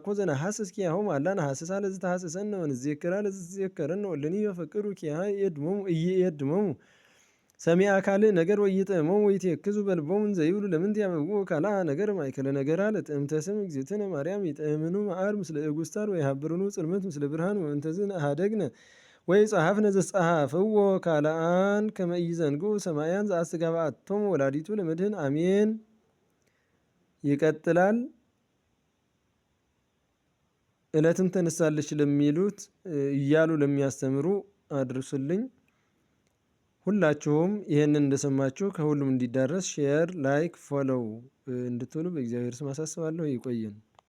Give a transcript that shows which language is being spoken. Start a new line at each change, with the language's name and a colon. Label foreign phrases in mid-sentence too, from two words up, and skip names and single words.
Geez: ዘነሐስስ ኪያሆሙ አላ ነሐስሳ ለዝተሐስሰነ ወንዜክራ ለዝትዜከረነ ወለኒ በፈቅዱ ኪያሃ ኢየድሞሙ ሰሚዐ ካልእ ነገር ወኢይጥዕሞሙ ወይትየክዙ በልቦሙ እንዘ ይብሉ ለምንት ያበውኡ ካልአ ነገር ማእከለ ነገራ ለጥዕምተ ስም እግዝእትነ ማርያም ይጥዕምኑ መዓር ምስለ እጉስታር ወይሃብርኑ ጽልመት ምስለ ብርሃን ወእንተዝ ሀደግነ ወይ ጸሐፍነ ዘጸሐፍዎ ካልአን ከመ ኢይዘንግዑ ሰማያን ዘአስተጋብአቶሙ ወላዲቱ ለመድኅን አሜን። ይቀጥላል።
Amharic: ዕለትም ተነሳለች ለሚሉት እያሉ ለሚያስተምሩ አድርሱልኝ። ሁላችሁም ይህንን እንደሰማችሁ ከሁሉም እንዲዳረስ
English: share, like, follow
Amharic: እንድትሉ በእግዚአብሔር ስም አሳስባለሁ። ይቆየን።